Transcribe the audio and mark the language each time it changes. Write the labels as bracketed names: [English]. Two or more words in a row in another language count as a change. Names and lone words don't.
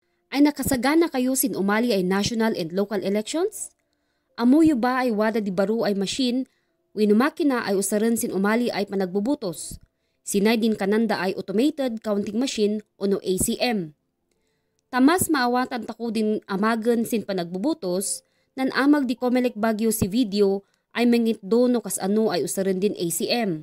[Kankanaey] Ay nakasagana kayo sin umali ay [English] national and local elections? [Kankanaey] Amuyo ba ay wada di baro ay machine, wino makina ay usaran sin umali ay panagbubutos. Sinay din kananda ay [English] automated counting machine [Kankanaey] o no ACM. Tamas maawatan tako din amagan sin panagbubutos, nan amag di Comelec Baguio si video ay mangit do no kas ano ay usaran din ACM.